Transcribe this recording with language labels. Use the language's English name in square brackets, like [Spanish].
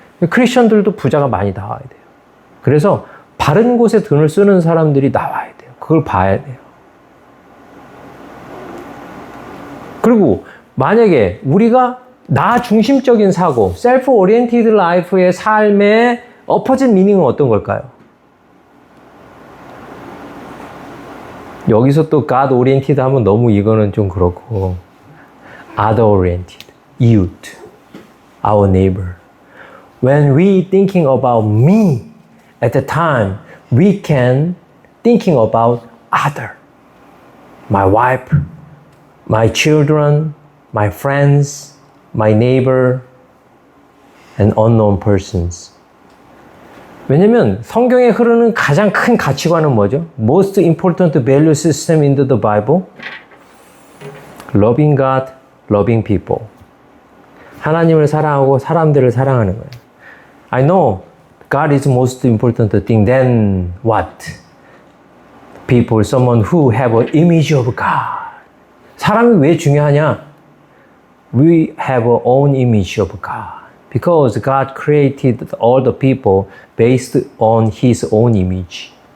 [Korean] 크리스천들도 부자가 많이 나와야 돼요. 그래서 바른 곳에 돈을 쓰는 사람들이 나와야 돼요. 그걸 봐야 돼요. 그리고 만약에 우리가 나 중심적인 사고, self-oriented life의 삶의 opposite meaning은 어떤 걸까요? 여기서 또 God oriented 하면 너무 이거는 좀 그렇고 [English] other oriented, youth, our neighbor. When we thinking about me at the time, we can thinking about other. My wife, my children, my friends, my neighbor, and unknown persons. [Korean] 왜냐면 성경에 흐르는 가장 큰 가치관은 뭐죠? [English] Most important value system in the Bible? Loving God, loving people. [Korean] 하나님을 사랑하고 사람들을 사랑하는 거예요. [English] I know God is most important thing. Then what? People, someone who have an image of God. [Korean] 사람이 왜 중요하냐? [English] We have our own image of God. Because God created all the people based on His own image.